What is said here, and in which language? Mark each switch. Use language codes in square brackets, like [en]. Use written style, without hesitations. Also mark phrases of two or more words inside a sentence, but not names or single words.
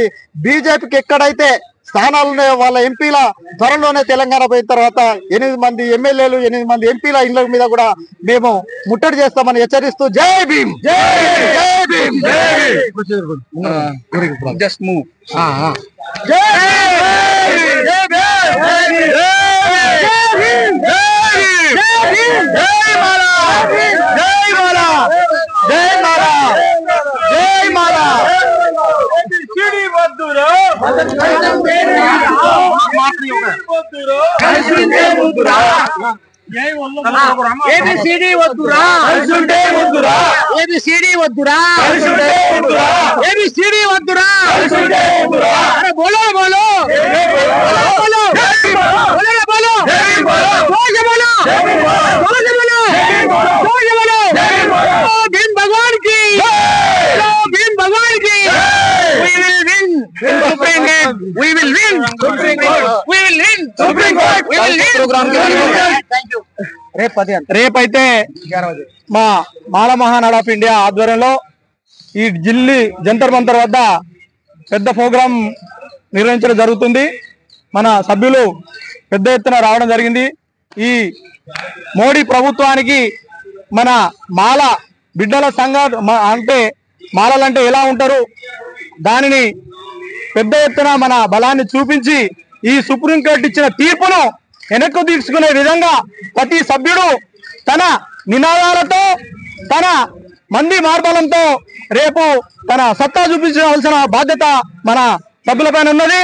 [te] కాబట్టి బీజేపీకి ఎక్కడైతే స్థానాలు వాళ్ళ ఎంపీల త్వరలోనే తెలంగాణ పోయిన తర్వాత 8 మంది ఎమ్మెల్యేలు 8 మంది ఎంపీల ఇళ్ల మీద కూడా మేము ముట్టడి చేస్తామని హెచ్చరిస్తూ [hi] जय भीम जय भीम [en] just move [hi] जय भीम जय भीम [te] జై మాలా జై మాలా జై మాలా జై మాలా ABCD వద్దురా ABCD వద్దురా ABCD వద్దురా [hi] अरे बोलो बोलो बोलो बोलो भीम भगवान की भीम भगवान की [en] we will win Supreme Court we will win Supreme Court we will win Supreme Court we will win [hi] प्रोग्राम के [en] thank you [te] రేపైతే మా మాల మహానాడు ఆఫ్ ఇండియా ఆధ్వర్యంలో ఈ ఢిల్లీ జంతర్ మంతర్ వద్ద పెద్ద ప్రోగ్రాం నిర్వహించడం జరుగుతుంది. మన సభ్యులు పెద్ద ఎత్తున రావడం జరిగింది. ఈ మోడీ ప్రభుత్వానికి మన మాల బిడ్డల సంఘం అంటే మాలలంటే ఎలా ఉంటారు దానిని పెద్ద ఎత్తున మన బలాన్ని చూపించి ఈ సుప్రీంకోర్టు ఇచ్చిన తీర్పును వెనక్కు తీసుకునే విధంగా ప్రతి సభ్యుడు తన నినాదాలతో తన మంది మార్బలంతో రేపు తన సత్తా చూపించవలసిన బాధ్యత మన సభ్యులపైన ఉన్నది.